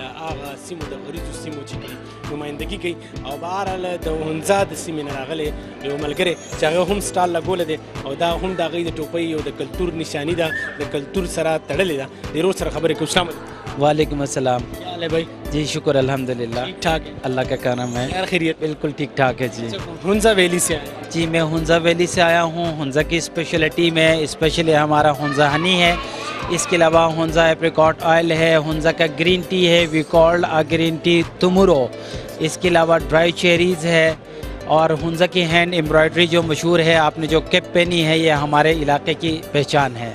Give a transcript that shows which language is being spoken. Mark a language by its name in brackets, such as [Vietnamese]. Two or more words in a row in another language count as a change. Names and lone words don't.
[Pashto] هغه سیمو د غریزو سیمو چې نمایندګي کوي او بهرحاله د هنزا د سیمې نه راغلی یو ملګری چې هغه هم سټال لګولی دی او دا هم د هغوی د ټوپۍ یو د کلتور نشاني ده د کلتور سره تړلې ده د ورور سره خبرې کوو [Arabic] السلام علیکم وعليكم السلام. [Urdu] کیا حال ہے بھائی? جی شکر الحمدللہ, ٹھیک ٹھاک ہے? اللہ کا کرم ہے. یار خیریت? بالکل ٹھیک ٹھاک ہے جی. ہنزہ ویلی سے آئے? جی میں ہنزہ ویلی سے آیا ہوں۔ ہنزہ کی اسپیشلٹی میں اسپیشلی ہمارا ہنزہ ہنی ہے، اس کے علاوہ ہنزہ [English] apricot oil [Urdu] ہے، ہنزہ کا [English] green tea [Urdu] ہے, [English] we called a green tea [Urdu] تمورو، اس کے علاوہ [English] dry cherries [Urdu] ہے اور ہنزہ کی [English] hand embroidery [Urdu] جو مشہور ہے، آپ نے جو کیپ پہنی ہے یہ ہمارے علاقے کی پہچان ہے.